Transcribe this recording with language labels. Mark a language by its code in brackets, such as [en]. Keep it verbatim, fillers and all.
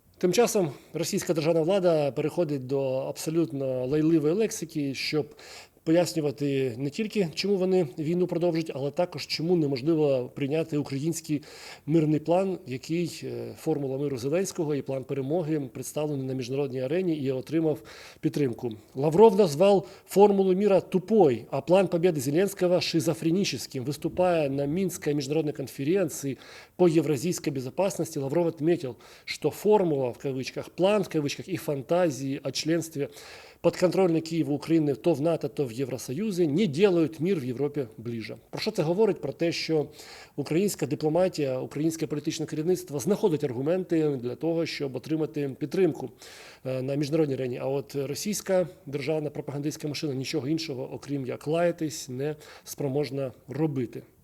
[uk] Тим часом російська державна влада переходить до абсолютно лайливої лексики, щоб пояснювати не тільки, чому вони війну продовжують, але також, чому неможливо прийняти український мирний план, який формула миру Зеленського і план перемоги представлений на міжнародній арені і отримав підтримку. [ru] Лавров назвав формулу мира тупой, а план победы Зеленского шизофреническим. Выступая на Минской международной конференции по евразийской безопасности, Лавров отметил, что формула в кавычках, план в кавычках и фантазии о членстве [uk] подконтрольні Києву України [ru] то в НАТО, то в Євросоюзі не делають мир [uk] в Європі ближче. Про що це говорить? Про те, що українська дипломатія, українське політичне керівництво знаходить аргументи для того, щоб отримати підтримку на міжнародній арені. А от російська державна пропагандистська машина нічого іншого, окрім як лаятись, не спроможна робити.